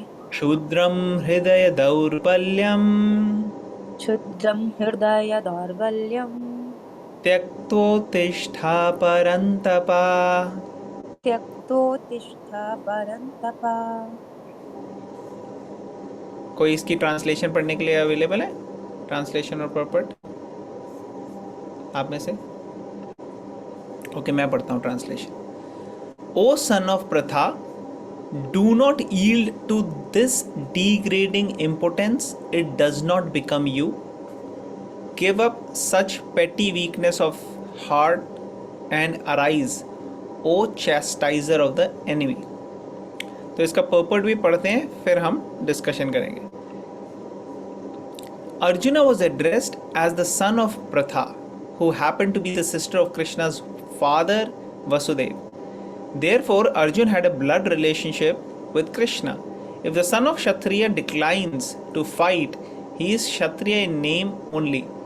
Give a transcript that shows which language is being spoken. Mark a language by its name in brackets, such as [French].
[Sanskrit] क्षुद्रं हृदय दौर्बल्यम्, क्षुद्रं हृदय दौर्बल्यं, त्यक्तोत्तिष्ठा परन्तप। त्यक्तोत्तिष्ठ परन्तप। [Hindi] कोई इसकी ट्रांसलेशन पढ़ने के लिए अवेलेबल है? ट्रांसलेशन और परपट आप में से? ओके, मैं पढ़ता हूँ ट्रांसलेशन। [English] O son of Partha, do not yield to this degrading impotence, it does not become you. Give up such petty weakness of heart and arise, O chastiser of the enemy. [Hindi] तो इसका पर्पट भी पढ़ते हैं, फिर हम डिस्कशन करेंगे। [English] Arjuna was addressed as the son of Pratha, who happened to be the sister of Krishna's father Vasudeva. Therefore, Arjun had a blood relationship with Krishna. If the son of Kshatriya declines to fight, he is Kshatriya in name only.